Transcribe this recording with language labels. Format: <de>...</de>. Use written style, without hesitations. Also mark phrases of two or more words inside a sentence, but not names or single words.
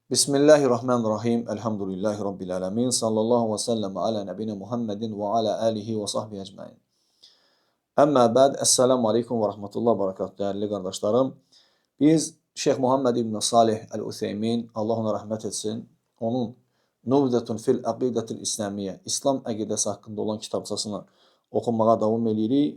<ar>بسم الله الرحمن الرحيم. الحمد لله رب العالمين. صلى الله وسلم على نبينا محمد وعلى آله وصحبه أجمعين. أما بعد، السلام عليكم ورحمة الله وبركاته,</ar> <az>dəyərli qardaşlarım. Biz Şeyx Muhammed İbn Salih Əl-Ütheymin, Allah ona rəhmət etsin, onun Nubzətun fil Əqidətil İslamiyyə, İslam əqidəsi haqqında olan kitabçasını oxunmağa davam edirik.</az>